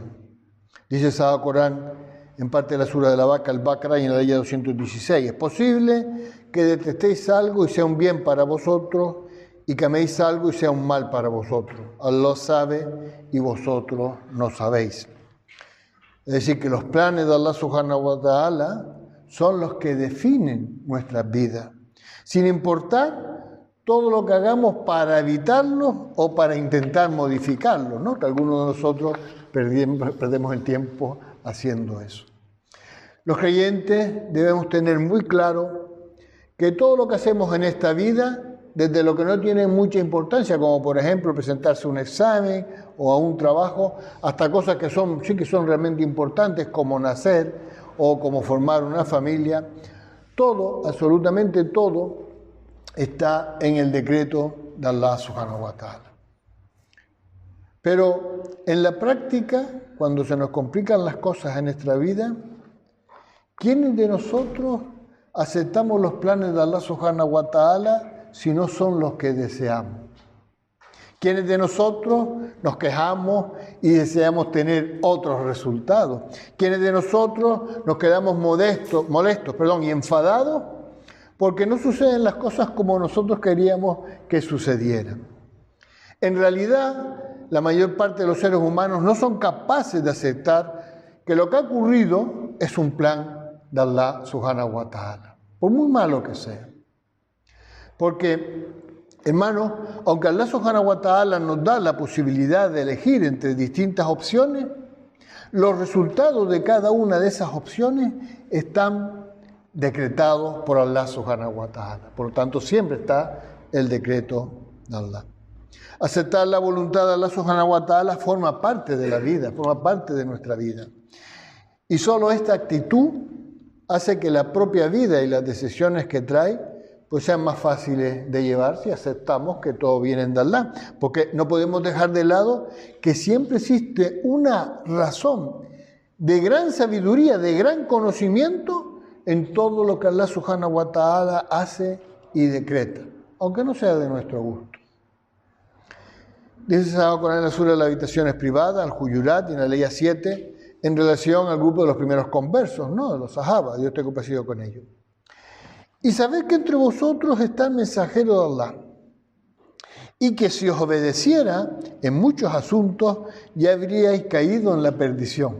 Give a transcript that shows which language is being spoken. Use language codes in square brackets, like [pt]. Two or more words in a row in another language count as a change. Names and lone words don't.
[es] Dice el Sagrado Corán, en parte de la sura de la vaca, el Baqara, y en la ley 216. Es posible que detestéis algo y sea un bien para vosotros, y que améis algo y sea un mal para vosotros. Allah sabe y vosotros no sabéis. Es decir, que los planes de [ar] الله سبحانه وتعالى [es] son los que definen nuestras vidas, sin importar todo lo que hagamos para evitarlos o para intentar modificarlos, ¿no? Que algunos de nosotros perdemos el tiempo haciendo eso. Los creyentes debemos tener muy claro que todo lo que hacemos en esta vida, desde lo que no tiene mucha importancia, como por ejemplo presentarse a un examen o a un trabajo, hasta cosas que sí que son realmente importantes, como nacer o como formar una familia, todo, absolutamente todo, está en el decreto de [ar] الله سبحانه وتعالى. [es] Pero en la práctica, cuando se nos complican las cosas en nuestra vida, ¿quiénes de nosotros aceptamos los planes de [ar] الله سبحانه وتعالى [es] si no son los que deseamos? ¿Quiénes de nosotros nos quejamos y deseamos tener otros resultados? ¿Quiénes de nosotros nos quedamos molestos y enfadados porque no suceden las cosas como nosotros queríamos que sucedieran. En realidad, la mayor parte de los seres humanos no son capaces de aceptar que lo que ha ocurrido es un plan de [ar] الله سبحانه وتعالى, [es] por muy malo que sea. Porque, hermanos, aunque [ar] الله سبحانه وتعالى [es] nos da la posibilidad de elegir entre distintas opciones, los resultados de cada una de esas opciones están decretados por [ar] الله سبحانه وتعالى. [es] Por lo tanto, siempre está el decreto de Allah. Aceptar la voluntad de [ar] الله سبحانه وتعالى [es] forma parte de la vida, forma parte de nuestra vida. Y solo esta actitud hace que la propia vida y las decisiones que trae pues sean más fáciles de llevar si aceptamos que todo viene de Allah. Porque no podemos dejar de lado que siempre existe una razón de gran sabiduría, de gran conocimiento en todo lo que [ar] الله سبحانه وتعالى [es] hace y decreta, aunque no sea de nuestro gusto. Dice Sagrado Corán en la Sura de las habitaciones privadas, al Hujurat y en la ley 7, en relación al grupo de los primeros conversos, ¿no? De los Sahaba, Dios esté complacido con ellos. Y sabed que entre vosotros está el mensajero de Allah, y que si os obedeciera en muchos asuntos ya habríais caído en la perdición.